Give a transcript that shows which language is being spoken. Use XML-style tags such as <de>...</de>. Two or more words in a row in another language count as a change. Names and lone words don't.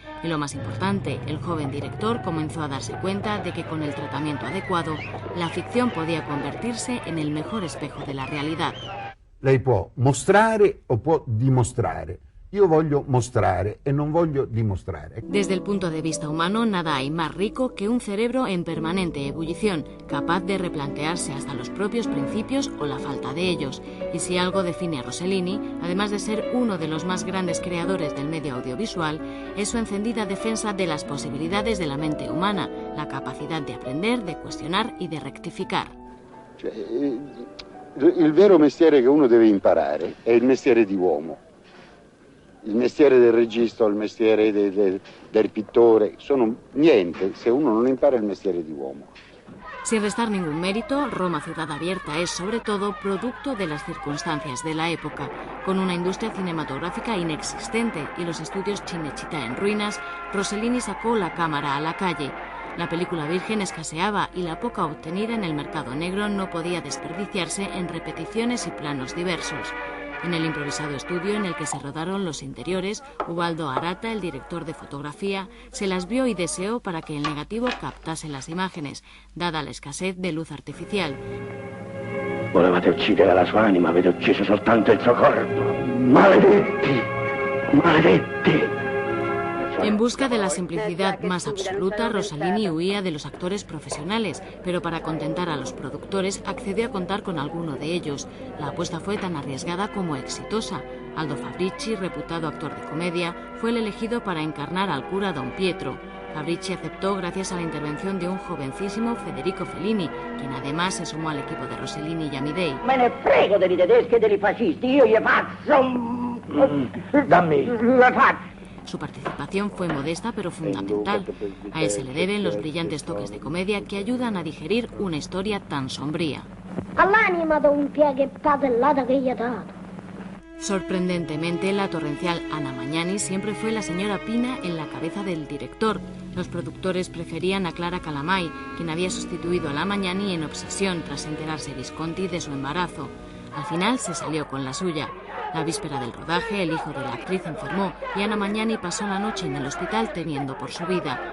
<es>Y lo más importante, el joven director comenzó a darse cuenta de que con el tratamiento adecuado, la ficción podía convertirse en el mejor espejo de la realidad.</es> <it>Lei può mostrare o può dimostrare. Io voglio mostrare e non voglio dimostrare.</it> <es>Desde el punto de vista humano, nada hay más rico que un cerebro en permanente ebullición, capaz de replantearse hasta los propios principios o la falta de ellos. Y si algo define a Rossellini, además de ser uno de los más grandes creadores del medio audiovisual, es su encendida defensa de las posibilidades de la mente humana, la capacidad de aprender, de cuestionar y de rectificar.</es> <it>Il vero mestiere che uno deve imparare è il mestiere di uomo. Il mestiere del regista o il mestiere del pittore sono niente se uno non impara il mestiere di uomo.</it> <es>Sin restar ningún mérito, Roma Ciudad Abierta es sobre todo producto de las circunstancias de la época. Con una industria cinematográfica inexistente y los estudios Cinecittà en ruinas, Rossellini sacó la cámara a la calle. La película virgen escaseaba y la poca obtenida en el mercado negro no podía desperdiciarse en repeticiones y planos diversos. En el improvisado estudio en el que se rodaron los interiores, Ubaldo Arata, el director de fotografía, se las vio y deseó para que el negativo captase las imágenes, dada la escasez de luz artificial.</es> <it>Volevate uccidere la sua anima, avete ucciso soltanto il suo corpo. Maledetti! Maledetti!</it> <es>En busca de la simplicidad más absoluta, Rossellini huía de los actores profesionales, pero para contentar a los productores accedió a contar con alguno de ellos. La apuesta fue tan arriesgada como exitosa. Aldo Fabrici, reputado actor de comedia, fue el elegido para encarnar al cura Don Pietro. Fabrici aceptó gracias a la intervención de un jovencísimo Federico Fellini, quien además se sumó al equipo de Rossellini y Amidei.</es> <it>Me ne frego dei tedeschi e dei fascisti, io gli faccio... Dammi! Le faccio!</it> <es>Su participación fue modesta pero fundamental. A él se le deben los brillantes toques de comedia que ayudan a digerir una historia tan sombría.</es> <it>All'anima do un pieghe padellata che gli ha dato.</it> <es>Sorprendentemente, la torrencial Anna Magnani siempre fue la señora Pina en la cabeza del director. Los productores preferían a Clara Calamai, quien había sustituido a la Magnani en Obsesión tras enterarse Visconti de su embarazo. Al final se salió con la suya. La víspera del rodaje, el hijo de la actriz enfermó y Anna Magnani pasó la noche en el hospital temiendo por su vida.</es>